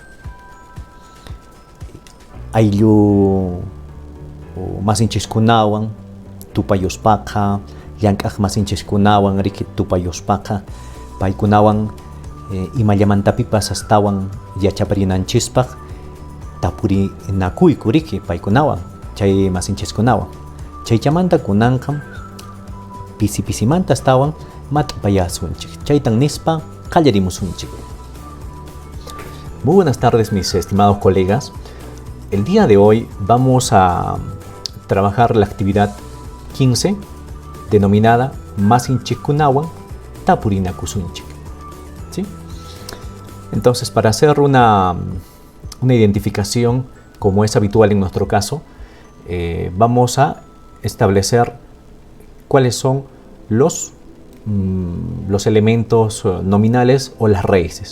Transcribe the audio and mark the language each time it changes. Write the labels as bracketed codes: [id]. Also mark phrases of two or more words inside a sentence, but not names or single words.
[qu] Ayllu masinchikkunawan tupayuspaqa, llank'aq masinchikkunawan riki tupayuspaqa, paykunawan imallamantapipas astawan yachaparinanchispaq tapurinakuyku riki paykunawan, chay masinchikkunawan. Chayllamanta kunanqa pisi-pisimanta astawan mat'payasunchik, chaytan nispa qallarimusunchik. [es] Muy buenas tardes, mis estimados colegas. El día de hoy vamos a trabajar la actividad 15 denominada Masinchikkunawan Tapurinakusunchik. ¿Sí? Entonces, para hacer una identificación, como es habitual en nuestro caso, vamos a establecer cuáles son los elementos nominales o las raíces.